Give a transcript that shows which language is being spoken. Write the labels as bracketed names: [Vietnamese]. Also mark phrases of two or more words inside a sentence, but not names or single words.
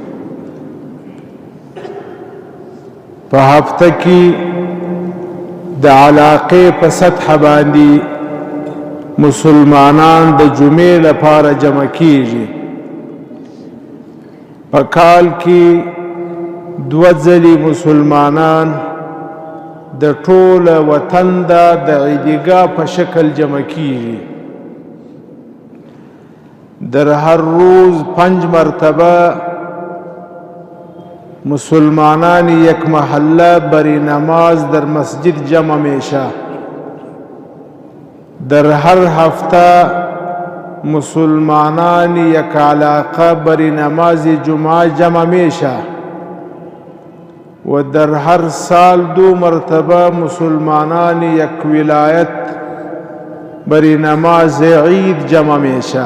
[Pashto] په هفته کې د علاقې په سطح باندې مسلمانان د جمعې لپاره جمع کیږي. په کال کې 2 ځلې مسلمانان د ټول وطن د عیدګاه په شکل جمع کیږي. [Persian] در هر روز 5 مرتبه مسلمانان یک محله بری نماز در مسجد جمع میشه. در هر هفته مسلمانان یک علاقه بری نماز جمعه جمع میشه و در هر سال 2 مرتبه مسلمانان یک ولایت بری نماز عید جمع میشه.